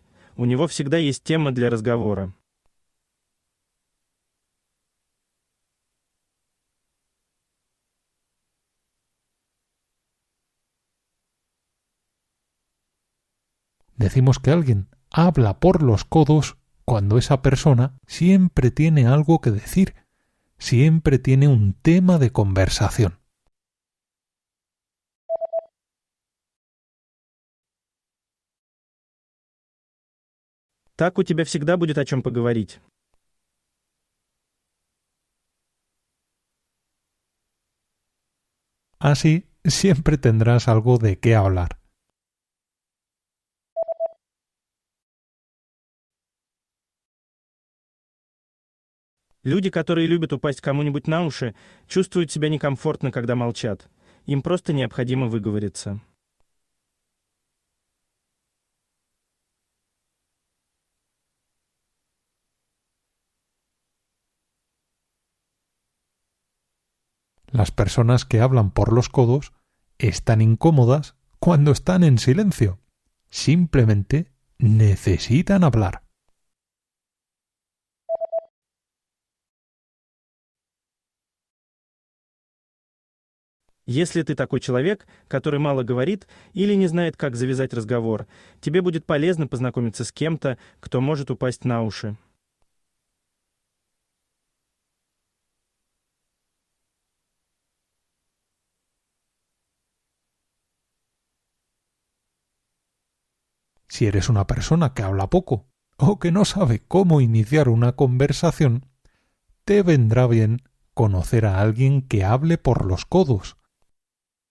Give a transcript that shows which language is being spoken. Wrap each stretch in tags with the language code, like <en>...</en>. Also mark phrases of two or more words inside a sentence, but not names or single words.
<ru>У него всегда есть тема для разговора.</ru> <es>Decimos que alguien habla por los codos cuando esa persona siempre tiene algo que decir, siempre tiene un tema de conversación.</es> <ru>Так у тебя всегда будет о чем поговорить.</ru> <es>Así siempre tendrás algo de qué hablar.</es> <ru>Люди, которые любят упасть кому-нибудь на уши, чувствуют себя некомфортно, когда молчат. Им просто необходимо выговориться.</ru> <es>Las personas que hablan por los codos están incómodas cuando están en silencio. Simplemente necesitan hablar.</es> <ru>Если ты такой человек, который мало говорит или не знает, как завязать разговор, тебе будет полезно познакомиться с кем-то, кто может упасть на уши.</ru> <es>Si eres una persona que habla poco o que no sabe cómo iniciar una conversación, te vendrá bien conocer a alguien que hable por los codos.</es>